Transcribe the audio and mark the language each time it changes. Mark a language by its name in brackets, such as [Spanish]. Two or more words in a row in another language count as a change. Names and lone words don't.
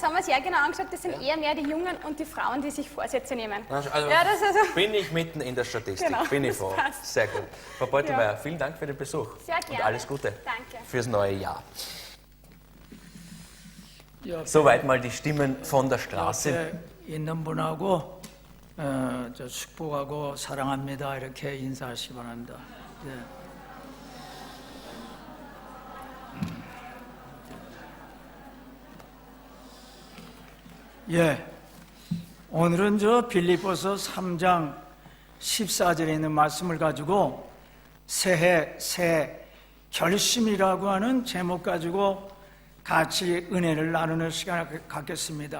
[German] das haben wir sehr genau angeschaut, das sind eher mehr die Jungen und die Frauen, die sich Vorsätze nehmen. Also Ja, das ist also bin ich mitten in der Statistik, Genau, bin ich das froh. passt. Sehr gut. Frau Beutelmeier, vielen Dank für den Besuch. Sehr gerne. Und alles Gute Danke. fürs neue Jahr. Soweit mal die Stimmen von der Straße. [Korean] 옆에 있는 분하고 저 축복하고 사랑합니다 이렇게 인사하시기 바랍니다. 네. 예, 오늘은 저 빌립보서 3장 14절에 있는 말씀을 가지고 새해 새 결심이라고 하는 제목 가지고 같이 은혜를 나누는 시간을 갖겠습니다.